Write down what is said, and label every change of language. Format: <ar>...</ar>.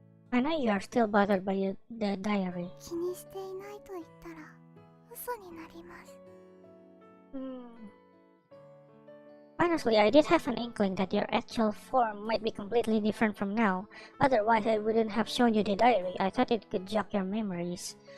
<en>I know you are still bothered by the diary.</en> <ja>気にしていないと言ったら嘘になります。</ja> <en>Honestly, I did have an inkling that your actual form might be completely different from now. Otherwise, I wouldn't have shown you the diary. I thought it could jog your memories.</en>